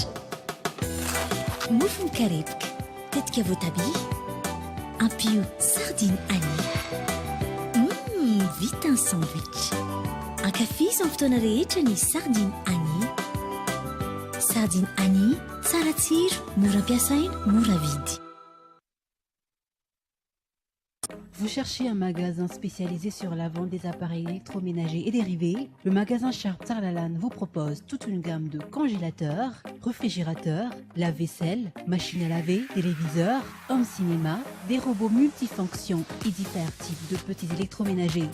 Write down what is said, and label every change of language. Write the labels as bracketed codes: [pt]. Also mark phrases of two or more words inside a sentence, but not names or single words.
[mg] Mofo mikarepoka, tetika voatabia. Ampio sardine Annie. Vita ny sandwich. Ankafizo amin'ny fotoana rehetra ny sardine Annie. Sardine Annie, tsara tsiro, mora ampiasaina, mora vidy. [fr] Vous cherchez un magasin spécialisé sur la vente des appareils électroménagers et dérivés? Le magasin Sharp Sarlalan vous propose toute une gamme de congélateurs, réfrigérateurs, lave-vaisselle, machines à laver, téléviseurs, home cinéma, des robots multifonctions et divers types de petits électroménagers.